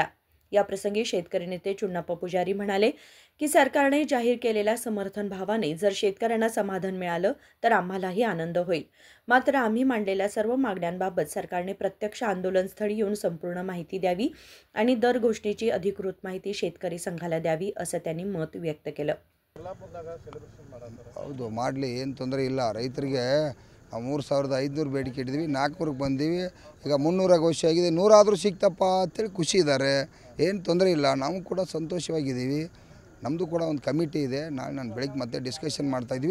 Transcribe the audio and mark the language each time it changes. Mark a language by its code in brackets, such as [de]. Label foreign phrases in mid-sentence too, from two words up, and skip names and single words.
[mr] या प्रसंगी शेतकरी नेते चुन्नाप्पा पुजारी म्हणाले की सरकारने जाहीर केलेल्या समर्थन भावाने जर शेतकऱ्यांना समाधान मिळालं तर आम्हालाही आनंद होईल। मात्र आम्ही मांडलेल्या सर्व मागण्यांबाबत सरकारने प्रत्यक्ष आंदोलनस्थळी येऊन संपूर्ण माहिती द्यावी आणि दर गोष्टीची अधिकृत माहिती शेतकरी संघाला द्यावी असं त्यांनी मत व्यक्त केलं। [kn] ಹೌದು ಮಾಡಲಿ, ಏನು ತೊಂದರೆ ಇಲ್ಲ। ರೈತರಿಗೆ 3500 ಬೇಡಿಕೆ ಇಟ್ಟಿದ್ವಿ, 400ಕ್ಕೆ ಬಂದೀವಿ। ಈಗ 300 ಘೋಷಣೆ ಆಗಿದೆ, 100 ಆದರೂ ಸಿಕ್ತಪ್ಪ ಅಂತೇಳಿ ಖುಷಿ ಇದ್ದಾರೆ, ಏನು ತೊಂದರೆ ಇಲ್ಲ। ನಾವು ಕೂಡ ಸಂತೋಷವಾಗಿದ್ದೀವಿ। ನಮ್ಮದು ಕೂಡ ಒಂದು ಕಮಿಟಿ ಇದೆ, ನಾಳೆ ನಾನು ಬೆಳಗ್ಗೆ ಮತ್ತೆ ಡಿಸ್ಕಷನ್ ಮಾಡ್ತಾಯಿದ್ವಿ।